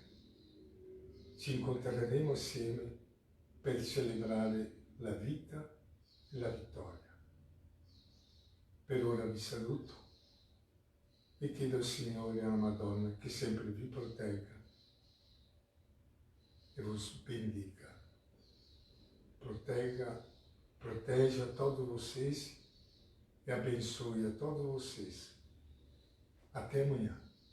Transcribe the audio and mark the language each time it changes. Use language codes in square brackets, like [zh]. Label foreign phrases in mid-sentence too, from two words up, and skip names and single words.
[it] Ci incontreremo assieme per celebrare la vita e la vittoria. Per ora vi saluto e chiedo al Signore e alla Madonna che sempre vi protegga e vi bendiga. [pt] Proteja a todos vocês e abençoe a todos vocês. Até amanhã.